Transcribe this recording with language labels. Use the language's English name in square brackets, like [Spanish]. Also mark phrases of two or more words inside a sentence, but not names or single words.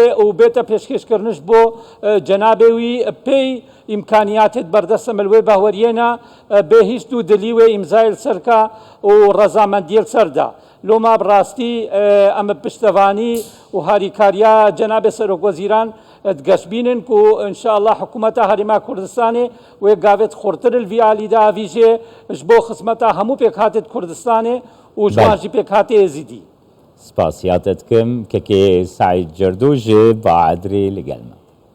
[Kurdish] و بێتە پێشکەشکردنش بۆ جەنابێوی پێی ئیمکانیاتێت بەردەستە ملوێ باوەریێنە بێ هیچ دوو دلیوێ ئیمزایل سەرکە و ڕەزامەندیل سەردا لۆما بڕاستی ئەمە پشتەوانی و هاریکاریە جەنابێ سەرۆک وەزیران گەشتبینن و ئینشاءالله حکوومەتە هەرێما کوردستانی وێ گاوێت خورتر الڤیالیدا ئاڤیژێ ji bo xizmeta hemû pêk hatê Kurdistanê û ji wan jî pêk hatê êzîdî. Spasiyat dikim kekê Saîd Cerdû ji Baadrê li gel me.